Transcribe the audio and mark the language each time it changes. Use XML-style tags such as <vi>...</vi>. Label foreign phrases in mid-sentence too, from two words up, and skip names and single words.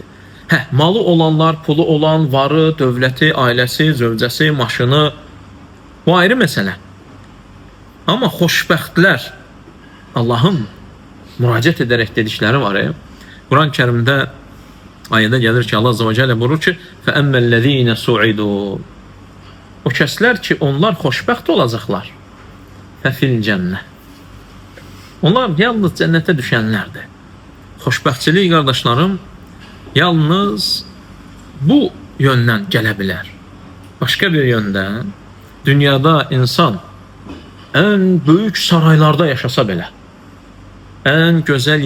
<az>Malı olanlar, pulu olan, varı, dövləti, ailəsi, zövcəsi, maşını, bu ayrı məsələ. Amma xoşbəxtlər Allahın müraciət edərək dedikləri var. Quran-ı Kərimdə ayədə gəlir ki, Allah</az> <ar>عز وجل</ar> <az>buyurur ki,</az> <ar>فَأَمَّا الَّذ۪ينَ سُعِدُوا</ar> <az>O kəslər ki, onlar xoşbəxt olacaqlar.</az> <ar>فَفِي الْجَنَّةِ</ar> <az>Onlar yalnız cənnətə düşənlərdir. Xoşbəxtçilik, qardaşlarım, yalnız bu yöndən gələ bilər. Başqa bir yöndən, dünyada insan ən böyük saraylarda yaşasa belə, ən gözəl</az>